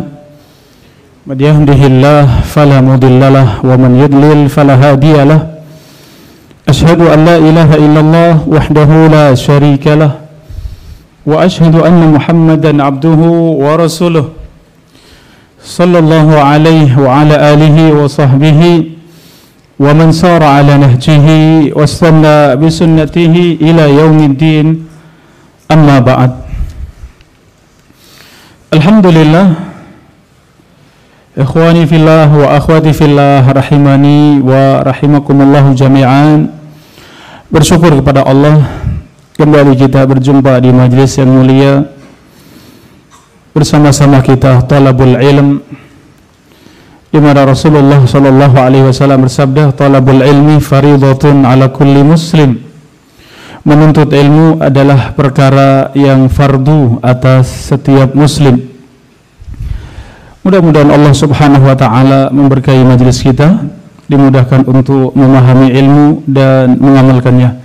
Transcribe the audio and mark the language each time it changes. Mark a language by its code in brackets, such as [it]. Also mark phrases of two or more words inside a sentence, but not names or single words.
[ar] من يهده الله فلا مضل له ومن يضلل فلا هادي له. أشهد أن لا إله إلا الله وحده لا شريك له وأشهد أن محمدا عبده ورسوله صلى الله عليه وعلى آله وصحبه ومن سار على نهجه واستن بسنته إلى يوم الدين أما بعد. الحمد لله إخواني في الله وأخواتي في الله رحمني ورحمكم الله جميعا. [ms] Bersyukur kepada Allah, kembali kita berjumpa di majlis yang mulia. Bersama-sama kita [ar] طلب العلم, [ms] di mana Rasulullah [ar] صلى الله عليه وسلم [ms] bersabda, [ar] طلب العلم فريضة على كل مسلم. [ms] Menuntut ilmu adalah perkara yang fardu atas setiap muslim. Mudah-mudahan Allah [ar] سبحانه وتعالى [ms] memberkahi majlis kita, dimudahkan untuk memahami ilmu dan mengamalkannya.